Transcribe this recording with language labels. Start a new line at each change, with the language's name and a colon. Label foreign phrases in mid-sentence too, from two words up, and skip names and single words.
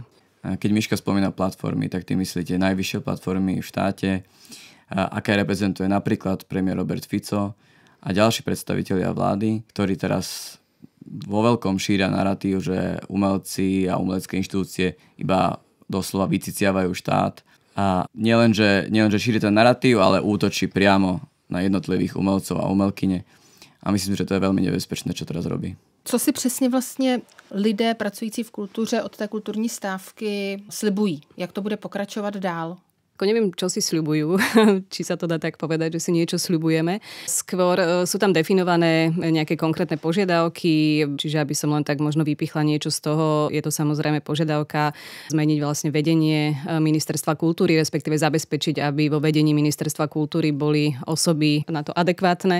Slovak: Keď Miška spomína platformy, tak ty myslíte najvyššie platformy v štáte, aké reprezentuje napríklad premiér Robert Fico a ďalší predstavitelia vlády, ktorí teraz vo veľkom šíria narratív, že umelci a umelecké inštitúcie iba doslova vyciciavajú štát. A nielen, že šíri ten narratív, ale útočí priamo na jednotlivých umelcov a umelkyne. A myslím, že to je veľmi nebezpečné, čo teraz robí.
Czech: Co si přesně vlastně lidé pracující v kultuře od té kulturní stávky slibují? Jak to bude pokračovat dál?
Slovak: Neviem, čo si sľubujú, či sa to dá tak povedať, že si niečo sľubujeme. Skôr sú tam definované nejaké konkrétne požiadavky, čiže aby som len tak možno vypichla niečo z toho, je to samozrejme požiadavka zmeniť vlastne vedenie Ministerstva kultúry, respektíve zabezpečiť, aby vo vedení Ministerstva kultúry boli osoby na to adekvátne.